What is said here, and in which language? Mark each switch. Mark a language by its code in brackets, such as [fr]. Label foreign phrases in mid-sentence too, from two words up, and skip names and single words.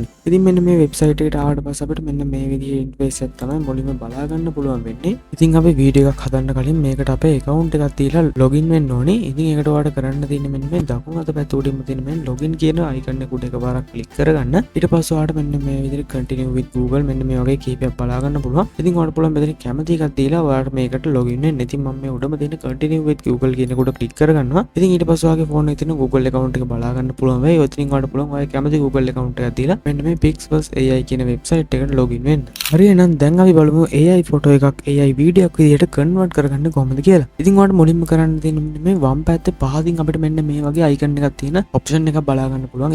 [si] ඉතින් මෙන්න මේ website එකට ආවට පස්සේ අපිට මෙන්න මේ විදිහේ interface එකක් තමයි මුලින්ම බලා ගන්න පුළුවන් වෙන්නේ. ඉතින් අපි වීඩියෝ එකක් හදන්න කලින් මේකට අපේ account එකක් දීලා login වෙන්න ඕනේ. ඉතින් ඒකට ඔයාලට කරන්න තියෙන්නේ මෙන්න මේ දකුණු අත පැත්තේ උඩින්ම තියෙන මේ login කියන icon එක උඩ එකපාරක් click කරගන්න. ඊට පස්සේ ඔයාලට මෙන්න මේ විදිහට [en] continue with Google [si] මෙන්න මේ වගේ කීපයක් බලා ගන්න පුළුවන්. ඉතින් ඔයාලට පුළුවන් මෙතන කැමති එකක් දීලා ඔයාලට මේකට login වෙන්න. ඉතින් මම මේ උඩම තියෙන [en] continue with Google [si] කියන එක උඩ click කරගන්නවා. ඉතින් ඊට පස්සේ ඔයාගේ ෆෝන් එකේ තියෙන Google account එක බලා ගන්න පුළුවන් වෙයි. ඔතනින් ඔයාලට පුළුවන් ඔයාගේ කැමති Google account එකක් දීලා මෙන්න මේ Pixverse AI කියන website එකට login වෙන්න. හරි එහෙනම් දැන් අපි බලමු AI photo එකක් AI video එකක් විදිහට convert කරගන්න කොහොමද කියලා. ඉතින් ඔයාලට මුලින්ම කරන්න තියෙන්නේ මේ වම් පැත්තේ පහතින් අපිට මෙන්න මේ වගේ icon එකක් තියෙන option එකක් බලා ගන්න පුළුවන්.